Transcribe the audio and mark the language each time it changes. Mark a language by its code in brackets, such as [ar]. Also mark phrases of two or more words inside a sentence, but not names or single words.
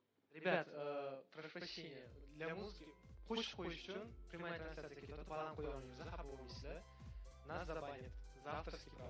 [ru] Ребят, прошу прощения, для музыки [uz] qo'shiq qo'yish uchun [ru] прямая трансляция [uz] ketadi, baland qo'ya olmaymiz, xafa bo'lmaysizlar. [ru] Нас забанят за авторские права.